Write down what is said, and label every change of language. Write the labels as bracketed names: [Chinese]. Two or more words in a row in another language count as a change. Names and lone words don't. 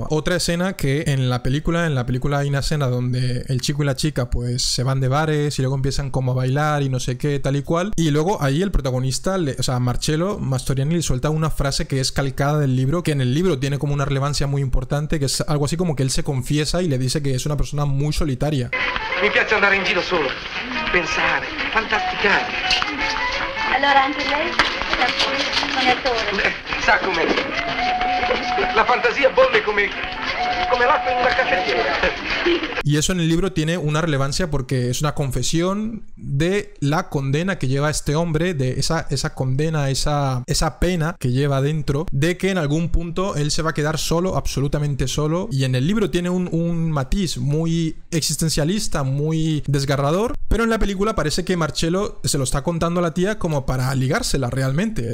[Spanish] Otra escena que en la película hay una escena donde el chico y la chica pues se van de bares y luego empiezan como a bailar y no sé qué, tal y cual, y luego ahí el protagonista, o sea, Marcello Mastroianni, le suelta una frase que es calcada del libro, que en el libro tiene como una relevancia muy importante, que es algo así como que él se confiesa y le dice que es una persona muy solitaria. [Italian] Mi piace andare in giro solo, pensare, fantasticare. Allora anche lei è un sognatore. Sa com'è? La fantasia bolle come l'acqua [Spanish] en una cafetiera. Y eso en el libro tiene una relevancia porque es una confesión de la condena que lleva este hombre, de esa condena, esa pena que lleva dentro, de que en algún punto él se va a quedar solo, absolutamente solo. Y en el libro tiene un matiz muy existencialista, muy desgarrador, pero en la película parece que Marcello se lo está contando a la tía como para ligársela realmente.